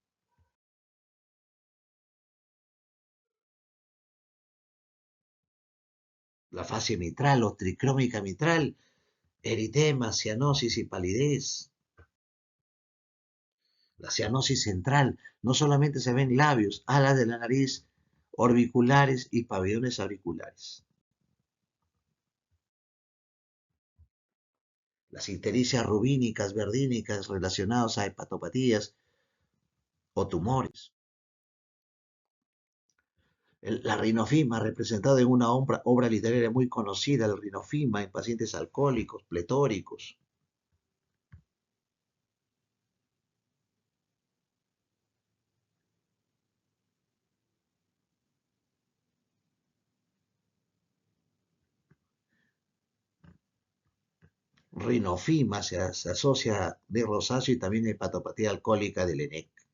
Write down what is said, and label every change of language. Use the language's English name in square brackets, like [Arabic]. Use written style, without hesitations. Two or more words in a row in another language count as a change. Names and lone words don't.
[Spanish] La fase mitral o tricrómica mitral, eritema, cianosis y palidez. La cianosis central no solamente se ven labios, alas de la nariz, orbiculares y pabellones auriculares. Las ictericias rubínicas, verdínicas relacionadas a hepatopatías o tumores. La rinofima, representada en una obra literaria muy conocida, el rinofima en pacientes alcohólicos, pletóricos. Rinofima se asocia de rosáceo y también hepatopatía alcohólica del ENEC.